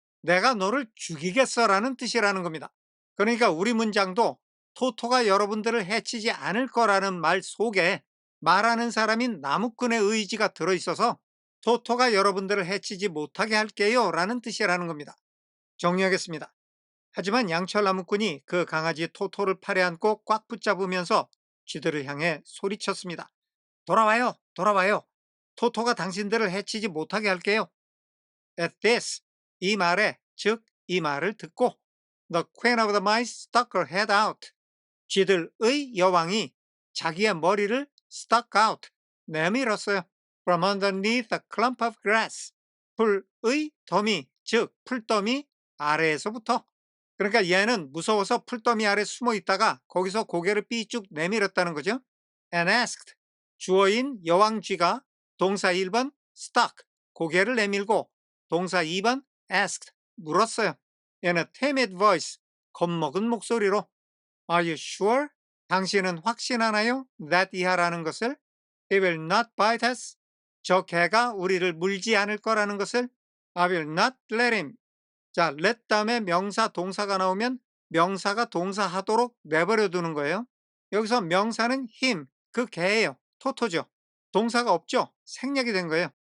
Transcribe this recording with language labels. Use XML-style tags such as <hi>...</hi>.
<ko>내가 너를 죽이겠어라는 뜻이라는 겁니다. 그러니까 우리 문장도 토토가 여러분들을 해치지 않을 거라는 말 속에 말하는 사람인 나무꾼의 의지가 들어있어서 토토가 여러분들을 해치지 못하게 할게요 라는 뜻이라는 겁니다. 정리하겠습니다. 하지만 양철나무꾼이 그 강아지 토토를 팔에 안고 꽉 붙잡으면서 쥐들을 향해 소리쳤습니다. 돌아와요, 돌아와요. 토토가 당신들을 해치지 못하게 할게요.</ko> <en>At this,</en> <ko>이 말에, 즉 이 말을 듣고</ko> <en>The queen of the mice stuck her head out.</en> <ko>쥐들의 여왕이 자기의 머리를</ko> <en>stuck out,</en> <ko>내밀었어요.</ko> <en>From underneath a clump of grass.</en> <ko>풀의 더미, 즉 풀더미 아래에서부터. 그러니까 얘는 무서워서 풀더미 아래 숨어 있다가 거기서 고개를 삐쭉 내밀었다는 거죠.</ko> <en>And asked.</en> <ko>주어인 여왕쥐가 동사 1번 stuck, 고개를 내밀고 동사 2번 asked, 물었어요.</ko> <en>In a timid voice,</en> <ko>겁먹은 목소리로</ko> <en>Are you sure?</en> <ko>당신은 확신하나요?</ko> <en>That</en> <ko>이하라는 것을</ko> <en>He will not bite us.</en> <ko>저 개가 우리를 물지 않을 거라는 것을</ko> <en>I will not let him.</en> <ko>자, let 다음에 명사 동사가 나오면 명사가 동사하도록 내버려 두는 거예요. 여기서 명사는 him, 그 개예요. 토토죠. 동사가 없죠. 생략이 된 거예요.</ko>